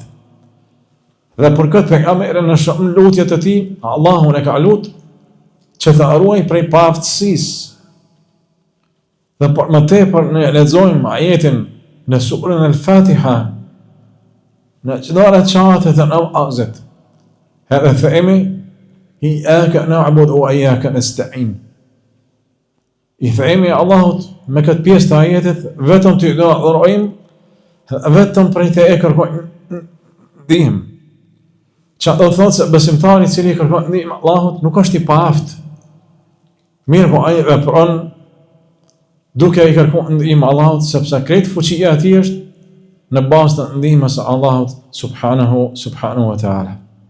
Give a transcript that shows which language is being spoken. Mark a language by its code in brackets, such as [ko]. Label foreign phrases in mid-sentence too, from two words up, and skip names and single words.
[sq] Dhe për këtë pejgamberi në shumë lutjet e tij, Allahun e ka lutur që të ruaj prej paaftësisë. Dhe për më tepër ne lexojmë ajetin në surën Al-Fatiha, në çdo recat të namazit. Edhe themi [ar] إياك نعبد وإياك نستعين. [sq] I themi Allahut me këtë pjesë të ajetit, vetëm ty do adhurojmë, vetëm prej te e kërkojmë ndihmë. Që do thotë se besimtari i cili kërkon ndihmë Allahut nuk është i paaft. Mirë, po ai vepron duke i kërkuar ndihmë Allahut, sepse krejt fuqia e tij është në bazë të ndihmës së Allahut [ar] سبحانه وتعالى.